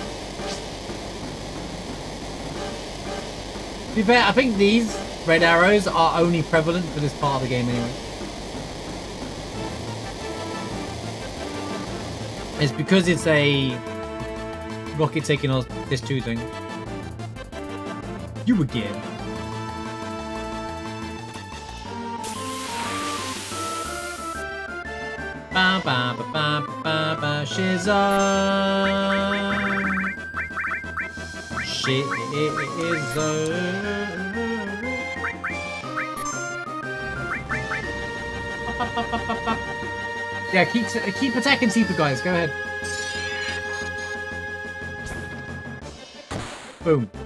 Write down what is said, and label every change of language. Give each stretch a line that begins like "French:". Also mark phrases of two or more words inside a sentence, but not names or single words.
English: To be fair, I think these red arrows are only prevalent for this part of the game anyway. It's because it's a rocket taking on this 2 thing. You again. Ba ba ba ba ba ba Shizza. Yeah, keep attacking Tifa, guys. Go ahead. Boom.